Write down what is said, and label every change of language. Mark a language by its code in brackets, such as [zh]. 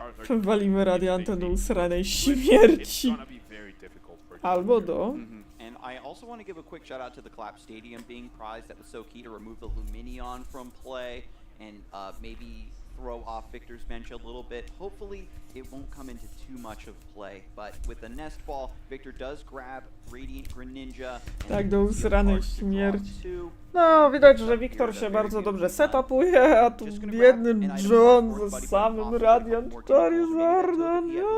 [pl] Walimy Radianta do usranej śmierci. Albo do... [en] And I also want to give a quick shout out to the Collapse Stadium being prized. That was so key to remove the Luminion from play and maybe throw off Victor's bench a little bit. Hopefully it won't come into too much of play, but with the Nest Ball, Victor does grab Radiant Greninja. [pl] Tak, do usranej śmierci. No, widać, że Wiktor się bardzo dobrze setupuje, a tu biedny John ze samym Radiant Charizardem.